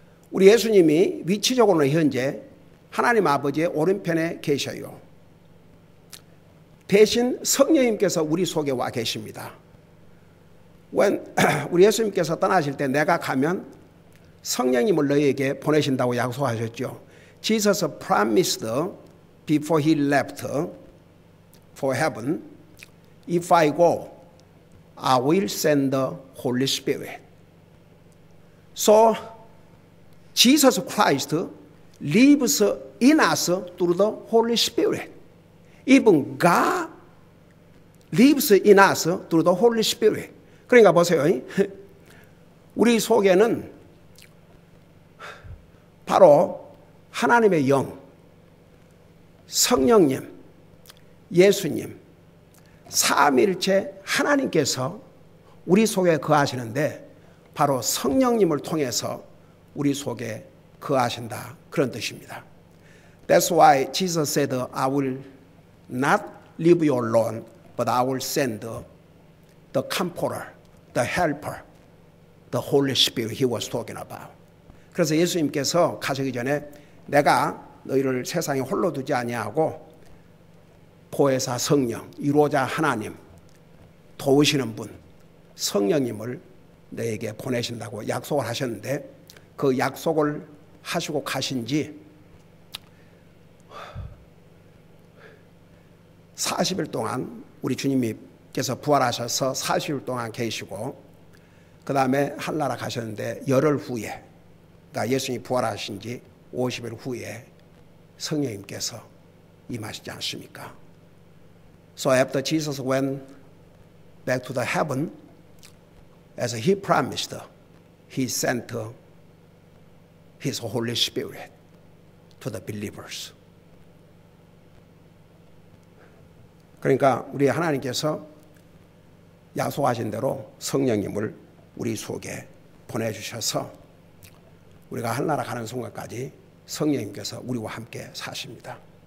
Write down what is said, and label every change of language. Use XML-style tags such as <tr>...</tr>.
<ko>우리 예수님이 위치적으로는 현재 하나님 아버지의 오른편에 계셔요. 대신 성령님께서 우리 속에 와 계십니다. 우리 예수님께서 떠나실 때 내가 가면 성령님을 너희에게 보내신다고 약속하셨죠.</ko> <en>Jesus promised before he left for heaven, if I go, I will send the Holy Spirit. So Jesus Christ lives in us through the Holy Spirit. Even God lives in us through the Holy Spirit.</en> <ko>그러니까 보세요. 우리 속에는 바로 하나님의 영, 성령님, 예수님, 삼위일체 하나님께서 우리 속에 거하시는데 바로 성령님을 통해서 우리 속에 거하신다, 그런 뜻입니다.</ko> <en>That's why Jesus said, I will not leave you alone, but I will send the comforter, the helper, the Holy Spirit he was talking about.</en> <ko>그래서 예수님께서 가시기 전에 내가 너희를 세상에 홀로 두지 아니하고 보혜사 성령, 이루어자 하나님, 도우시는 분, 성령님을 너에게 보내신다고 약속을 하셨는데 그 약속을 하시고 가신 지 40일 동안 우리 주님께서 부활하셔서 40일 동안 계시고 그 다음에 하늘나라 가셨는데 열흘 후에, 그러니까 예수님이 부활하신 지 50일 후에 성령님께서 임하시지 않습니까?</ko> <en>So after Jesus went back to the heaven, as he promised, he sent his Holy Spirit to the believers.</en> <ko>그러니까 우리 하나님께서 약속하신 대로 성령님을 우리 속에 보내주셔서 우리가 하늘나라 가는 순간까지 성령님께서 우리와 함께 사십니다.</ko>